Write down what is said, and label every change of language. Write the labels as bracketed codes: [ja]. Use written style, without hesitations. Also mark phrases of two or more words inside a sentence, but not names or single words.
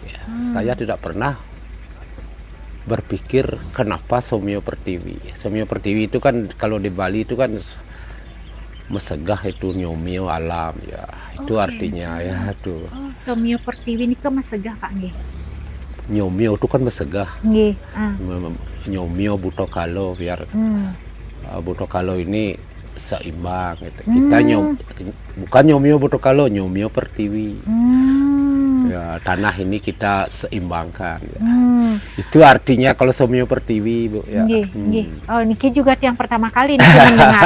[id] Saya tidak pernah berpikir kenapa Somio Pertiwi. Somio Pertiwi itu kan kalau di Bali itu kan mesegah, itu nyomio alam ya. Itu artinya ya tuh. Somio Pertiwi ini kan mesegah Pak nggih. Nyomio itu kan mesegah. Nggih. nyomio Butokalo biar Butokalo ini seimbang gitu. Kita bukan nyomio Butokalo, nyomio Pertiwi. Ya, tanah ini kita seimbangkan. Ya. Itu artinya kalau somio Pertiwi, Bu. Ya. Oh, Niki juga yang pertama kali Niki mendengar.